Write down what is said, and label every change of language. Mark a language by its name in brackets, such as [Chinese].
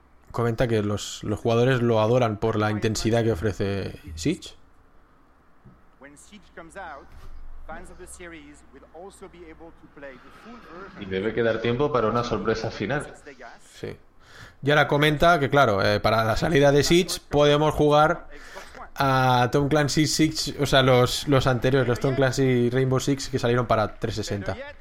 [Spanish] Comenta que los jugadores lo adoran por la intensidad que ofrece Siege. [English] when Siege comes out, fans of the series will also be able to play the full version. [Spanish] Y debe quedar tiempo para una sorpresa final. Sí. Y ahora comenta que, claro, para la salida de Siege podemos jugar a Tom Clancy Six, o sea, los anteriores, los Tom Clancy Rainbow Six que salieron para 360.